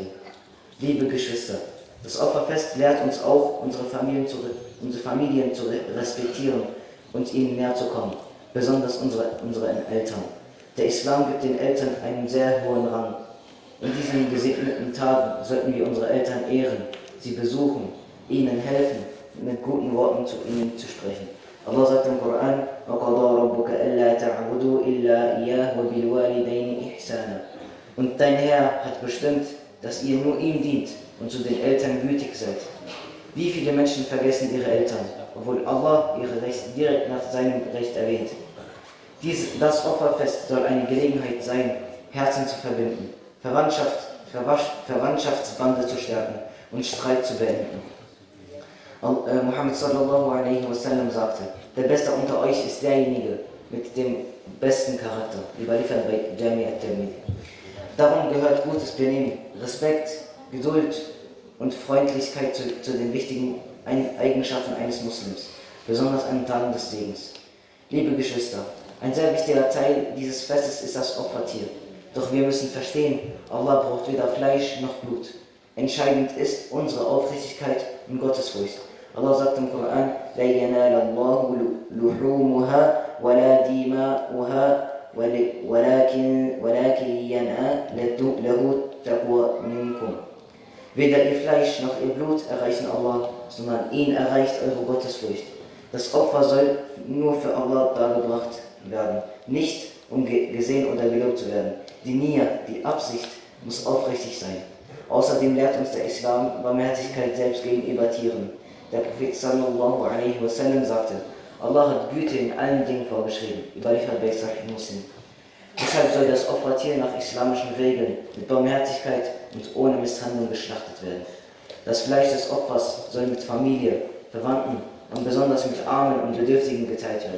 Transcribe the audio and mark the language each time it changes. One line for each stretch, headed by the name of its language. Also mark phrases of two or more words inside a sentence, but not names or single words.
German: Liebe Geschwister, das Opferfest lehrt uns auch, unsere Familien zu respektieren und ihnen näher zu kommen, besonders unsere Eltern. Der Islam gibt den Eltern einen sehr hohen Rang. In diesen gesegneten Tagen sollten wir unsere Eltern ehren, sie besuchen, ihnen helfen, mit guten Worten zu ihnen zu sprechen. Allah sagt im Koran,
Arabic: وَقَضَى رَبُّكَ أَلَّا تَعْبُدُوا إِلَّا إِيَّاهُ وَبِالْوَالِدَيْنِ إِحْسَانًا.
German: Und dein Herr hat bestimmt, dass ihr nur ihm dient und zu den Eltern gütig seid. Wie viele Menschen vergessen ihre Eltern, obwohl Allah ihre Rechte direkt nach seinem Recht erwähnt. Das Opferfest soll eine Gelegenheit sein, Herzen zu verbinden, Verwandtschaftsbande zu stärken und Streit zu beenden. Muhammad
Arabic: صلى الله عليه وسلم
German: sagte, der Beste unter euch ist derjenige mit dem besten Charakter, überliefert bei Jami al-Tirmidhi. Darum gehört gutes Benehmen, Respekt, Geduld und Freundlichkeit zu den wichtigen Eigenschaften eines Muslims, besonders an Tagen des Segens. Liebe Geschwister, ein sehr wichtiger Teil dieses Festes ist das Opfertier. Doch wir müssen verstehen, Allah braucht weder Fleisch noch Blut. Entscheidend ist unsere Aufrichtigkeit und Gottesfurcht. Allah sagt im Koran,
Arabic: لا ينال الله لحومها ولا دماؤها ولكن ينال له التقوى منكم.
German: Weder ihr Fleisch noch ihr Blut erreichen Allah, sondern ihn erreicht eure Gottesfurcht. Das Opfer soll nur für Allah dargebracht werden, nicht um gesehen oder gelobt zu werden. Die Nia, die Absicht, muss aufrichtig sein. Außerdem lehrt uns der Islam Barmherzigkeit selbst gegenüber Tieren. Der Prophet
Arabic: صلى الله عليه وسلم
German: sagte, Allah hat Güte in allen Dingen vorgeschrieben, überliefert bei Sahih Muslim. Deshalb soll das Opfertier nach islamischen Regeln mit Barmherzigkeit und ohne Misshandlung geschlachtet werden. Das Fleisch des Opfers soll mit Familie, Verwandten und besonders mit Armen und Bedürftigen geteilt werden.